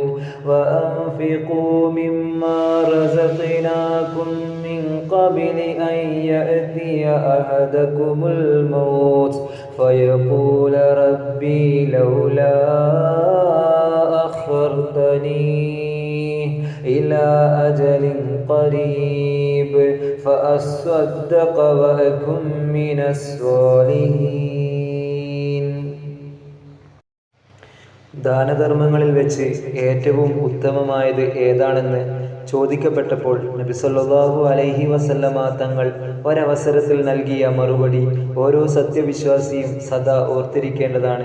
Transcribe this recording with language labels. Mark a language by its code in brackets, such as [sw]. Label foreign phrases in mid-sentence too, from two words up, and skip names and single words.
[ar] وأنفقوا مما رزقناكم من قبل أن يأتي أحدكم الموت فيقول ربي لولا أخرتني إلى أجل قريب فأصدق وأكن من الصالحين. [ml] ദാനധർമ്മങ്ങളിൽ വെച്ച് ഏറ്റവും ഉത്തമമായത് ഏതാണെന്ന് ചോദിക്കപ്പെട്ടപ്പോൾ നബി [ar] صلى الله عليه وسلم [ml] തങ്ങൾ ഒരവസരത്തിൽ നൽകിയ മറുപടി ഓരോ സത്യവിശ്വാസിയും സദാ ഓർത്തിരിക്കേണ്ടതാണ്.